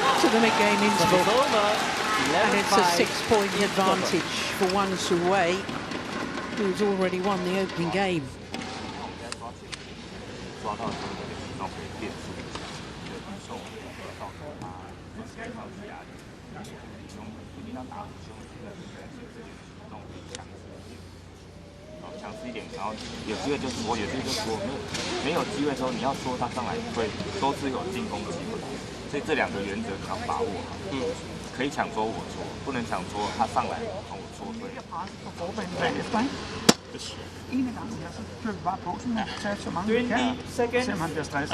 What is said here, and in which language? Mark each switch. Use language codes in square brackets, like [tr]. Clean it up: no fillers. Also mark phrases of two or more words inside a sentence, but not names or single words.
[en] the mid-game interval. Over. And it's a 6-point advantage for Wang Tzu Wei, who's already won the opening game. [zh] 抓到这个运动可以变速，就受得到他身上的压力，胸一定要打胸的这种强势一点，强势一点，然后有机会就戳，有机会就戳，没有机会的时候你要戳他上来会都是有进攻机会，所以这两个原则你要把握好。可以抢戳我戳，不能抢戳他上来从我戳对。 [da] Ene gang her, så kører vi bare på, så man tager så mange vi kan. [en] 20 seconds. [da] Selvom han bliver stresset.